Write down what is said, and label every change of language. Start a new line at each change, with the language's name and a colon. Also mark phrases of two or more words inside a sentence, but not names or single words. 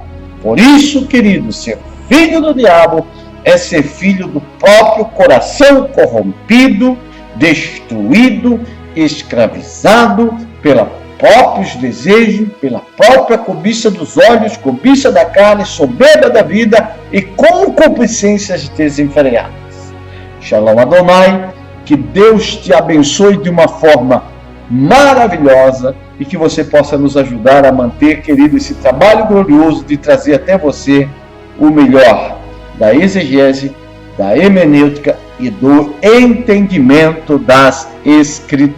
Portuguese: Por isso, querido, ser filho do diabo é ser filho do próprio coração corrompido, destruído, escravizado pelos próprios desejos, pela própria cobiça dos olhos, cobiça da carne, soberba da vida e concupiscências desenfreadas.
Hebrew: שלום אדוני,
Portuguese: Que Deus te abençoe de uma forma maravilhosa e que você possa nos ajudar a manter, querido, esse trabalho glorioso de trazer até você o melhor da exegese, da hermenêutica e do entendimento das Escrituras.